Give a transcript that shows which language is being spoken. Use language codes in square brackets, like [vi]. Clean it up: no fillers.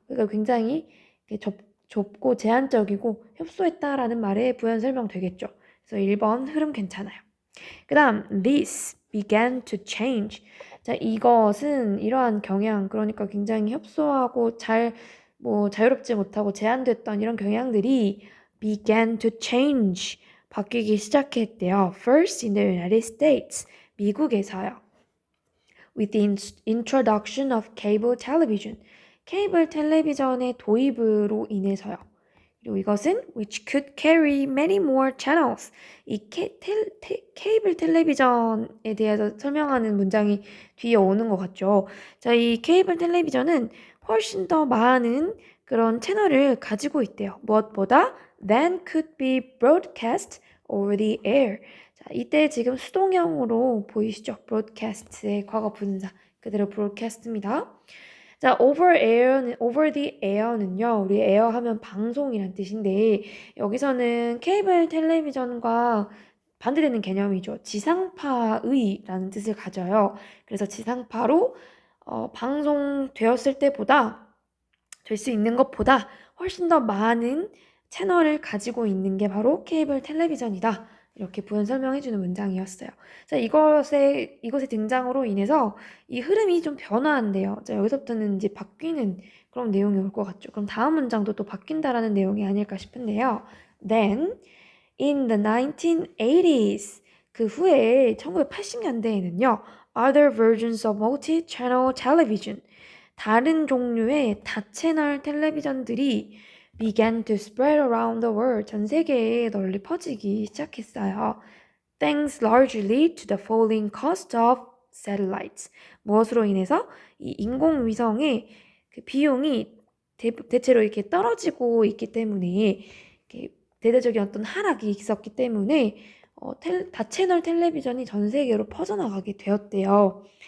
[ko] 그러니까 굉장히 좁고 제한적이고 협소했다라는 말에 부연 설명 되겠죠. 그래서 1번 흐름 괜찮아요. 그 다음 [en] this began to change. [ko] 자, 이것은 이러한 경향, 그러니까 굉장히 협소하고 자유롭지 못하고 제한됐던 이런 경향들이 [en] began to change, [ko] 바뀌기 시작했대요. [en] First in the United States, [ko] 미국에서요. [en] With the introduction of cable television, [ko] 케이블 텔레비전의 도입으로 인해서요. 그리고 이것은 [en] which could carry many more channels. [ko] 이 케이블 텔레비전에 대해서 설명하는 문장이 뒤에 오는 것 같죠. 자, 이 케이블 텔레비전은 훨씬 더 많은 그런 채널을 가지고 있대요. 무엇보다 [en] than could be broadcast over the air. [ko] 자, 이때 지금 수동형으로 보이시죠? broadcast의 과거 분사. 그대로 broadcast입니다. 자, [en] over the air [ko] 는요, 우리 에어 하면 방송이란 뜻인데, 여기서는 케이블 텔레비전과 반대되는 개념이죠. 지상파의 라는 뜻을 가져요. 그래서 지상파로 방송되었을 때보다 될 수 있는 것보다 훨씬 더 많은 채널을 가지고 있는 게 바로 케이블 텔레비전이다. 이렇게 부연 설명해주는 문장이었어요. 자, 이것의 등장으로 인해서 이 흐름이 좀 변화한대요. 자, 여기서부터는 이제 바뀌는 그런 내용이 올 것 같죠. 그럼 다음 문장도 또 바뀐다라는 내용이 아닐까 싶은데요. [en] Then, in the 1980s, [ko] 그 후에 1980년대에는요, [en] other versions of multi-channel television, [ko] 다른 종류의 다채널 텔레비전들이 [en] began to spread around the world, [ko] 전 세계에 널리 퍼지기 시작했어요. [en] Thanks largely to the falling cost of satellites. [ko] 무엇으로 인해서 이 인공위성의 그 비용이 대체로 이렇게 떨어지고 있기 때문에 이렇게 대대적인 어떤 하락이 있었기 때문에 다채널 텔레비전이 전 세계로 퍼져나가게 되었대요.